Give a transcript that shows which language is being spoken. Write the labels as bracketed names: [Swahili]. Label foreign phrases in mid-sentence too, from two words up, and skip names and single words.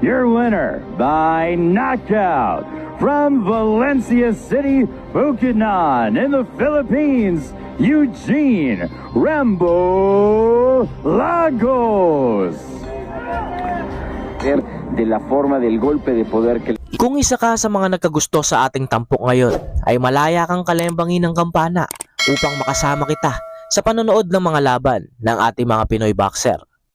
[English] your winner by knockout from Valencia City, Bukidnon in the Philippines, Eugene Rambo Lagos. [Spanish] De la forma del golpe de poder que... [Filipino] Kung isa ka sa mga nagkagusto sa ating tampok ngayon, ay malaya kang kalembangin ng kampana upang makasama kita sa panonood ng mga laban ng ating mga Pinoy boxer.